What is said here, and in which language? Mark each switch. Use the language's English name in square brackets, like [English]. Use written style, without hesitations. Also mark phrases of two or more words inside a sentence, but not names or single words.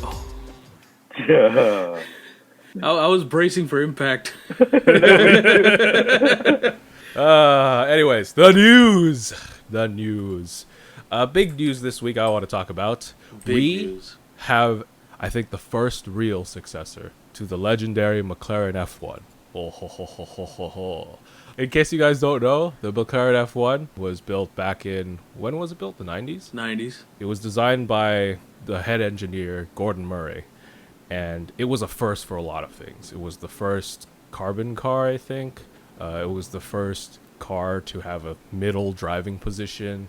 [English] I was bracing for impact. Anyways, the news. Big news this week I want to talk about. Big news. I I think the first real successor to the legendary McLaren F1. Oh, ho, ho, ho, ho, ho, ho. In case you guys don't know, the McLaren F1 was built back in, when was it built? The 90s? 90s. It was designed by the head engineer, Gordon Murray, and it was a first for a lot of things. It was the first carbon car, I think. It was the first car to have a middle driving position.